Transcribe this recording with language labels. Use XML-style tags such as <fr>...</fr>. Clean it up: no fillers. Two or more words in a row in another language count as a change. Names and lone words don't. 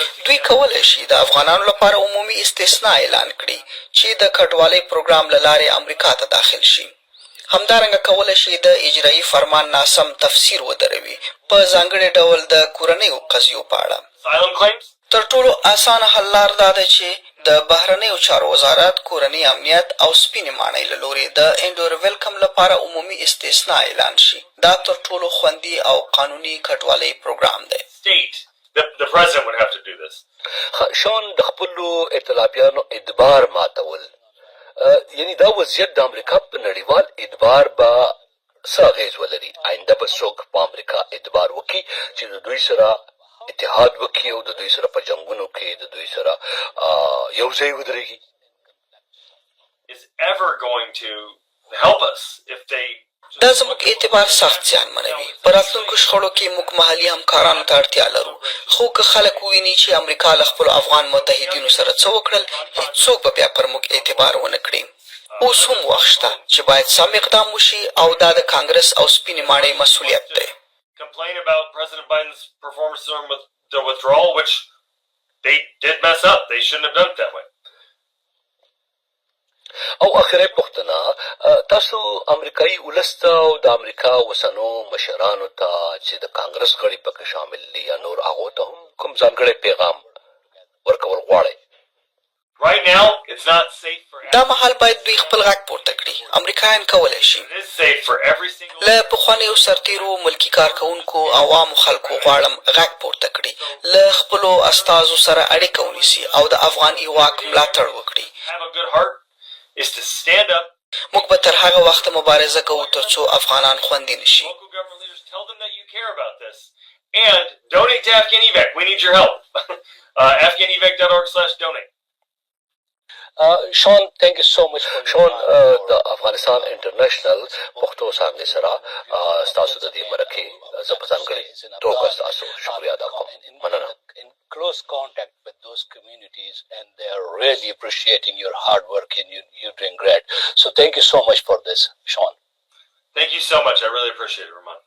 <ps>دوی کولی شي د افغانانو لپاره عمومي استثناء اعلان کړي چې د کډوالۍ پروګرام له لارې امریکا ته داخل شي همدارنګه کولی شي د اجرایي فرمان ناسم تفسیر ودروي په ځانګړي ډول د کورنیو قضیو په اړه</ps> <en>Asylum claims?</en> <ps>تر ټولو اسانه حل لار دا ده چې د بهرنیو چارو وزارت کورني امنیت او سپینې ماڼۍ له لورې د انډور ویلکم لپاره عمومي استثناء اعلان شي دا تر ټولو خوندي او قانوني کډوالۍ پروګرام دی</ps> <en>State. The president would have to do this.</en> <ps>شان د خپلو ائتلافیانو ادبار ماتول یعنی دا وضعیت د امریکا په نړیوال ادبار به څه اغېز ولري آینده به څوک په امریکا ادبار وکړي چې د دوی سره اتحاد وکړي او د دوی سره په جنګونو کې د دوی سره یو ځای ودرېږي</ps> <en>Is ever going to help us if they</en> <ps>دا زموږ اعتبار سخت زیانمنوي په راتلونکو شخړو کې موږ محلي همکارانو ته اړتیا لرو خو که خلک وویني چې امریکا له خپلو افغان متحدینو سره څه وکړل هېڅوک به بیا پر موږ اعتبار ونه کړي اوس هم وخت شته چې باید سم اقدام وشي او دا د کانګرس او سپینې ماڼۍ مسؤلیت دی</ps> <en>complain about President Biden's performance during the withdrawal, which they did mess up. They shouldn't have done it that way.</en> <ps>او اخري پوښتنه تاسو امریکایي ولس ته او د امریکا اوسنو مشرانو ته چې د کانګرس غړي پکې شامل دي یا نور هغو ته هم کوم ځانګړی پیغام ورکول غواړئ</ps> <en>Right now, it's not safe for</en> <ps>دا مهال باید دوی خپل غږ پورته کړي امریکایان کولی شي</ps> <en>It is safe for every single</en> <ps>له پخوانیو سرتیرو ملکي کارکوونکو عوامو خلکو غواړم غږ پورته کړي له خپلو استازو سره اړیکه ونیسي او د افغان ایواک ملاتړ وکړي</ps> <en>have a good heart is to stand up.</en> <ps>موږ به تر هغه وخته مبارزه کوو تر څو افغانان خوندي نشي</ps> <en>Local government leaders tell them that you care about this. And donate to Afghan Evac. We need your help. AfghanEvac.org/donate. Sean, thank you so much for</en> <ps>شون د افغانستان انټرنیشنل پښتو څانګې سره ستاسو د دې مرکې زه په ځانګړې توګه ستاسو شکریه ادا کوم. مننه.</ps> <en>in close contact with those communities, and they are really appreciating your hard work, and you're doing great. So thank you so much for this, Sean. Thank you so much. I really appreciate it, Ramon.</en>